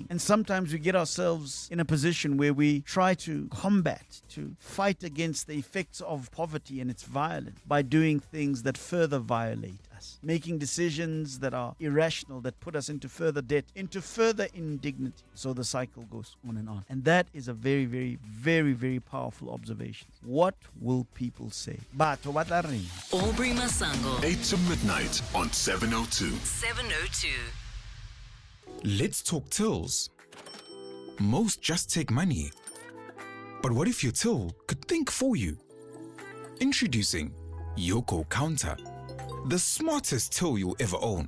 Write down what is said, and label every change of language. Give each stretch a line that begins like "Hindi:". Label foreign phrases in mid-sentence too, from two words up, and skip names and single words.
English: And sometimes we get ourselves in a position where we try to combat, to fight against the effects of poverty and its violence by doing things that further violate us, making decisions that are irrational, that put us into further debt, into further indignity. So the cycle goes on and on. And that is a very, very, very, very powerful observation. What will people say?
Southern Sotho: Batho ba tla reng?
English: Aubrey Masango. 8 to midnight on 702. 702. Let's talk tills. Most just take money. But what if your till could think for you? Introducing Yoko Counter, the smartest till you'll ever own.